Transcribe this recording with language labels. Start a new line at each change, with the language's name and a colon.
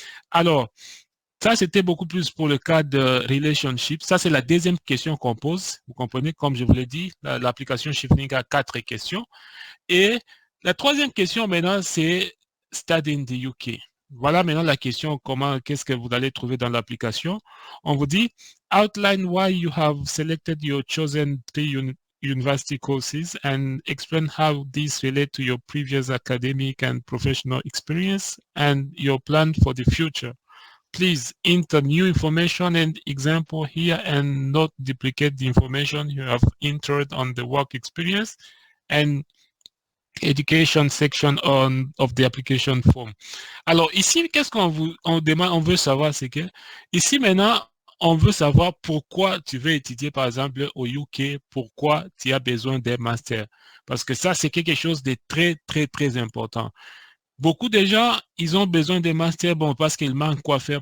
French: Alors, ça, c'était beaucoup plus pour le cas de relationship. Ça, c'est la deuxième question qu'on pose. Vous comprenez, comme je vous l'ai dit, l'application Shifting a 4 questions. Et la troisième question maintenant, c'est Study in the UK. Voilà maintenant la question, qu'est-ce que vous allez trouver dans l'application. On vous dit,
English: outline why you have selected your chosen 3 university courses and explain how these relate to your previous academic and professional experience and your plan for the future. Please enter new information and example here and not duplicate the information you have entered on the work experience and education section of the application form.
French: Alors ici, qu'est-ce on veut savoir, c'est que ici maintenant, on veut savoir pourquoi tu veux étudier par exemple au UK, pourquoi tu as besoin d'un master. Parce que ça, c'est quelque chose de très, très, très important. Beaucoup de gens, ils ont besoin de masters, bon, parce qu'ils manquent quoi faire.